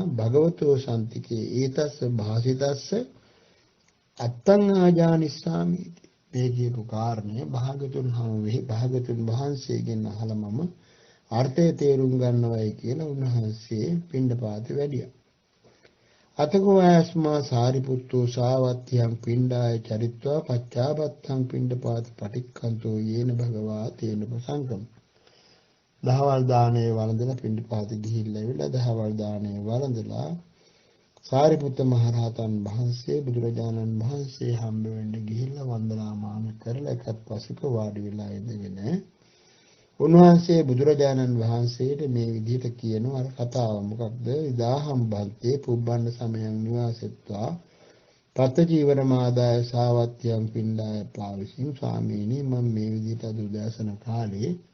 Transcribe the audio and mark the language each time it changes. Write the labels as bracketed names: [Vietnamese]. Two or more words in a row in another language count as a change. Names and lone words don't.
[Pali] භගවතෝ සම්තිකේ ඒතස්ස භාසිතස්ස අත්තං ආජානිස්සාමි. [Sinhala] මේ කියපු කාරණය භාගතුන් වහන්සේගෙන් අහලා මම අර්ථය තේරුම් ගන්නවයි කියලා උන්වහන්සේ පිණ්ඩපාත වැඩියා. [Pali] අතකෝ ආස්මා සාරිපුත්තෝ සාවත්තියං පිණ්ඩාය චරිත්වා පච්චාපත්තං පිණ්ඩපාත පටික්කන්තෝ යේන භගවා තේන ප්‍රසංගම්. [Sinhala] දහවල් දාණය වළඳලා පිණ්ඩපාත ගිහිල්ලා ඇවිල්ලා දහවල් දාණය වළඳලා සාරිපුත්ත මහරහතන් වහන්සේ බුදුරජාණන් වහන්සේ හම්බ වෙන්න ගිහිල්ලා වන්දනාමාන කරලා එකත් පසුක වාඩි වෙලා ඉඳගෙන උන්වහන්සේ බුදුරජාණන් වහන්සේට මේ විදිහට කියනවා අර කතාව මොකක්ද [Pali] ඉදාහම් බන්තේ පුබ්බන්න සමයන් නිවාසෙත්වා තත් ජීවන මාදාය සාවත්‍යම් පිණ්ඩාය පාවිසින් [Sinhala] ස්වාමීනි මම මේ විදිහට අද උදෑසන කාලේ